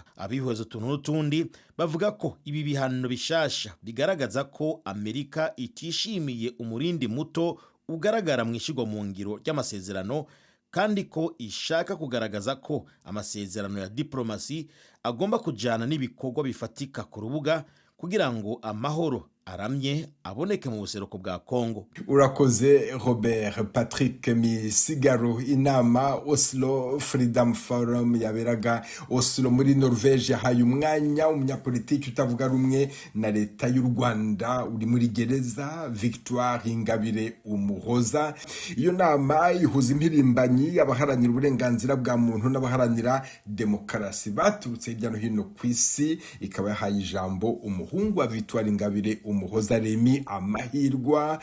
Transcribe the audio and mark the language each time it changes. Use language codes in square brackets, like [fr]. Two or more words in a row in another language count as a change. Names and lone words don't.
[rn] Abihweza utuntu n'utundi bavuga ko ibi bihano bishasha bigaragaza ko Amerika itishimiye umurindi muto ugaragara mu ishigwa mu ngiro ry'amasezerano, kandi ko ishaka kugaragaza ko amasezerano ya diplomasi agomba kujana n'ibikorwa bifatika ku rubuga kugira ngo amahoro aramye aboneke mu buseruko bwa Kongo. Urakoze Robert. Patrick Misigaro. [rw] Inama Oslo Freedom Forum yaberaga Oslo muri Norvege yahaye umwanya umunyapolitiki utavuga rumwe na leta y'u Rwanda uri muri gereza, Victoire Ingabire Umuhoza. Iyo nama ihuza impirimbanyi, abaharanira uburenganzira bwa muntu n'abaharanira demokarasi baturutse hirya no hino ku isi, ikaba yahaye ijambo umuhungu wa Victoire Ingabire Umuhoza, Remy Amahirwa.